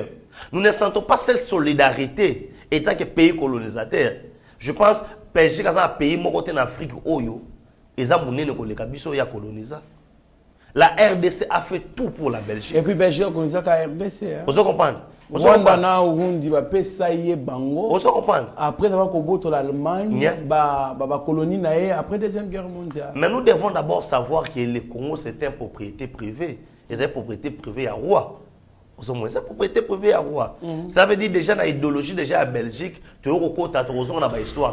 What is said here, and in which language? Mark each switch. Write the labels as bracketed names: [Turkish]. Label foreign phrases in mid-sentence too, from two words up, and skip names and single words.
[French] Nous ne sentons pas cette solidarité étant que pays colonisateur. Je pense que Belgique est un pays en Afrique où ils ont colonisé. La RDC a fait tout pour la Belgique. Et puis Belgique a colonisé la RDC. Vous comprenez? [Lingala] Rwanda na Urundi [French] va payer [Lingala] bango. [French] Vous comprenez? Après avoir combattu l'Allemagne, [Lingala] ba colonie naé [French] après deuxième guerre mondiale. Mais nous devons d'abord savoir que le Congo c'est une propriété privée. C'est une propriété privée à roi. C'est une propriété privée à roi. Ça veut dire déjà dans l'idéologie déjà à Belgique, tu as une histoire.